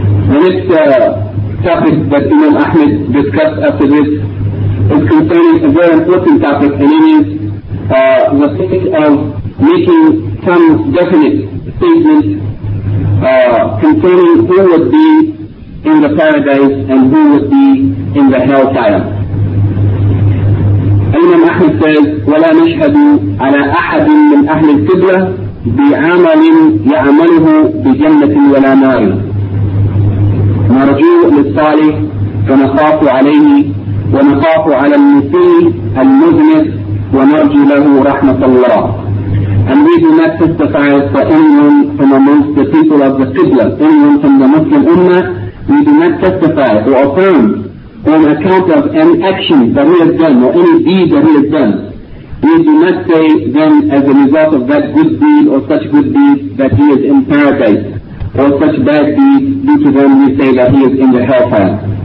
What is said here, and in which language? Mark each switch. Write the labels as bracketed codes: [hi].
[en] The next topic that Imam Ahmed discussed after this is concerning a very important topic, and it is the topic of making some definite statements concerning who would be in the paradise and who would be in the hellfire. Imam Ahmed says, [ar] وَلَا نَشْهَدُ عَلَىٰ أَحَدٍ مِّنْ أَهْلِ الْقِبْلَةِ بِعَمَلٍ يَعْمَلُهُ بِجَنَّةٍ وَلَا نَارٍ. نرجو للصالح فنخاف عليه ونخاف على المسيء المذنب ونرجو له رحمة الله. [en] And we do not testify for anyone from amongst the people of the Qibla, anyone from the Muslim Ummah. We do not testify or affirm on account of any action that he has done or any deed that he has done. We do not say then as a result of that good deed or such good deed that he is in paradise, or such bad deed due to them we say that he is in the hellfire.